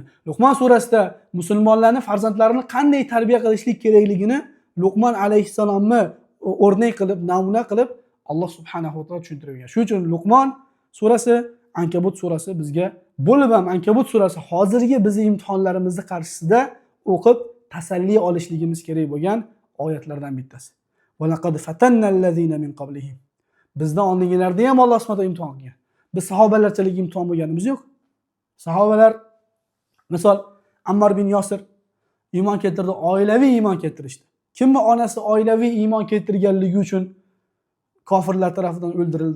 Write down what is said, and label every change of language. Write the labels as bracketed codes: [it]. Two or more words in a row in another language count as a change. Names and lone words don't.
[uz] Luqmon surasida musulmonlarning farzandlarini qanday tarbiya qilishlik kerakligini Luqmon alayhisalomni o'rnak qilib, namuna qilib Alloh [ar] سبحانه وتعالى [uz] tushuntirib bergan. Shuning uchun Luqmon surasi, Ankabut surasi bizga bo'lib ham Ankabut surasi hozirgi bizning imtihonlarimizni qarshisida o'qib tasalli olishligimiz kerak bo'lgan oyatlardan bittasi. [ar] ولقد فتنا الذين من قبلهم. [uz] Bizdan oldingilarda ham Alloh [ar] سبحانه وتعالى [uz] imtihon qilgan. Biz sahobalarchalik imtihon bo'lganimiz yo'q. Sahobalar Misol Ammar bin Yosir iymon keltirdi, oilaviy iymon keltirishdi. Kimni onasi oilaviy iymon keltirganligi uchun kofirlar tarafidan o'ldirildi?